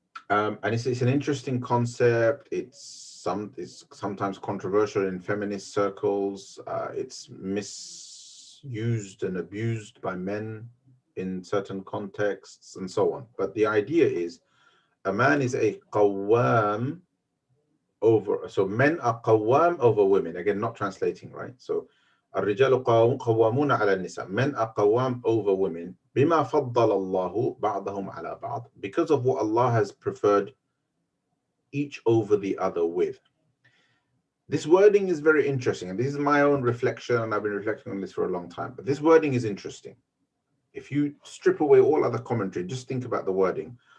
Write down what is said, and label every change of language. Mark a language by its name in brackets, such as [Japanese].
[English] And it's an interesting concept. It's sometimes controversial in feminist circles. It's misused and abused by men in certain contexts and so on. But the idea is, a man is a qawwam over, so men are qawwam over women. Again, not translating, right? [Arabic] So الرجال قوامون على النساء. [English] Men are qawwam over women. [Arabic] بما فضل الله بعضهم على بعض. [English] Because of what Allah has preferred each over the other with. This wording is very interesting, and this is my own reflection, and I've been reflecting on this for a long time. But this wording is interesting. If you strip away all other commentary, just think about the wording.